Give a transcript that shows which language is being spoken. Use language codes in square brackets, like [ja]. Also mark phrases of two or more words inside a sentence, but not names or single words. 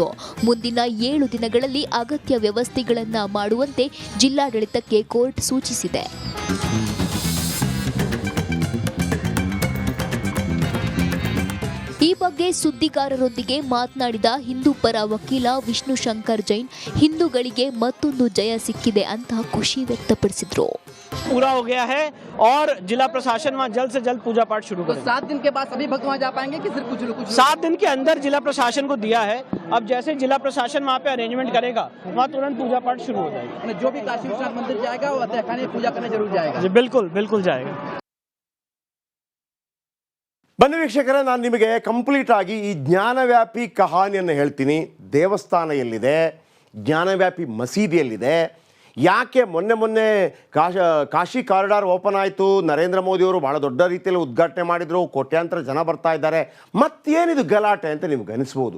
[kn] ಮುಂದಿನ 7 ದಿನಗಳಲ್ಲಿ ಅಗತ್ಯ ವ್ಯವಸ್ಥೆಗಳನ್ನು ಮಾಡುವಂತೆ ಜಿಲ್ಲಾಡಳಿತಕ್ಕೆ ಕೋರ್ಟ್ ಸೂಚಿಸಿದೆ. ಈ ಬಗ್ಗೆ ಸುದ್ದಿಗಾರರೊಂದಿಗೆ ಮಾತನಾಡಿದ ಹಿಂದೂ ಪರ ವಕೀಲ ವಿಷ್ಣು ಶಂಕರ್ ಜೈನ್, ಹಿಂದೂಗಳಿಗೆ ಮತ್ತೊಂದು ಜಯ ಸಿಕ್ಕಿದೆ ಅಂತ ಖುಷಿ ವ್ಯಕ್ತಪಡಿಸಿದ್ರು. [hi] पूरा हो गया है और जिला प्रशासन वहाँ जल्द से जल्द पूजा पाठ शुरू करेगा। 7 दिन के बाद सभी भक्त वहाँ जा पाएंगे कि सिर्फ कुछ 7 दिन के अंदर जिला प्रशासन को दिया है। अब जैसे जिला प्रशासन वहाँ पे अरेंजमेंट करेगा वहाँ तुरंत पूजा पाठ शुरू हो जाएगा। जो भी काशी विश्वनाथ मंदिर जाएगा वो तहखाने में पूजा करने जरूर जाएगा। जी बिल्कुल बिल्कुल जाएगा। [kn] ಬನ್ನಿ ವೀಕ್ಷಕರೇ, ನಾನು ನಿಮಗೆ ಕಂಪ್ಲೀಟ್ ಆಗಿ ಈ ಜ್ಞಾನವ್ಯಾಪಿ ಕಹಾನಿಯನ್ನು ಹೇಳ್ತೀನಿ. ದೇವಸ್ಥಾನ ಎಲ್ಲಿದೆ, ಜ್ಞಾನವ್ಯಾಪಿ ಮಸೀದಿ ಎಲ್ಲಿದೆ, ಯಾಕೆ ಮೊನ್ನೆ ಕಾಶಿ ಕಾರಿಡಾರ್ ಓಪನ್ ಆಯಿತು, ನರೇಂದ್ರ ಮೋದಿಯವರು ಭಾಳ ದೊಡ್ಡ ರೀತಿಯಲ್ಲಿ ಉದ್ಘಾಟನೆ ಮಾಡಿದರು, ಕೋಟ್ಯಾಂತರ ಜನ ಬರ್ತಾ ಇದ್ದಾರೆ, ಮತ್ತೇನಿದು ಗಲಾಟೆ ಅಂತ ನಿಮ್ಗೆ ಅನಿಸ್ಬೋದು.